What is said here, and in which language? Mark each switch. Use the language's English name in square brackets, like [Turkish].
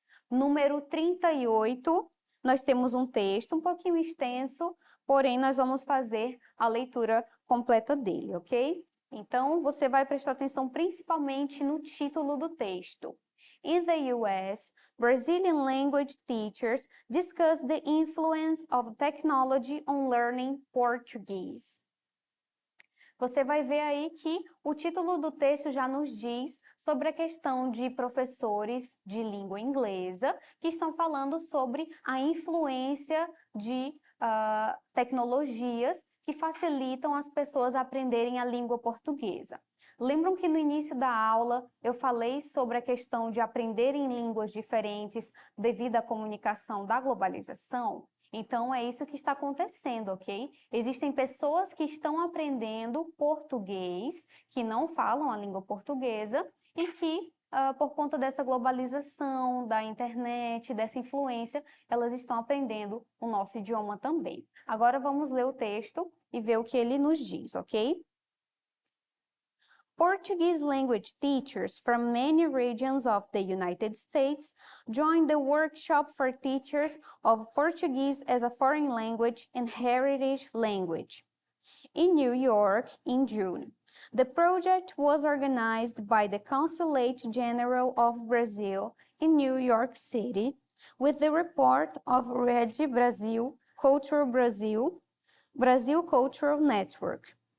[Portuguese] Número 38, nós temos um texto um pouquinho extenso, porém nós vamos fazer a leitura completa dele, ok? Então, você vai prestar atenção principalmente no título do texto. [English] In the US, Brazilian language teachers discuss the influence of technology on learning Portuguese. [Portuguese] Você vai ver aí que o título do texto já nos diz sobre a questão de professores de língua inglesa que estão falando sobre a influência de tecnologias que facilitam as pessoas a aprenderem a língua portuguesa. Lembram que no início da aula eu falei sobre a questão de aprender em línguas diferentes devido à comunicação da globalização? Então, é isso que está acontecendo, ok? Existem pessoas que estão aprendendo português, que não falam a língua portuguesa e que, por conta dessa globalização, da internet, dessa influência, elas estão aprendendo o nosso idioma também. Agora, vamos ler o texto e ver o que ele nos diz, ok? [English] Portuguese language teachers from many regions of the United States joined the workshop for teachers of Portuguese as a foreign language and heritage language in New York in June. The project was organized by the Consulate General of Brazil in New York City with the report of Rede Brasil, Cultural Brazil, Brazil Cultural Network.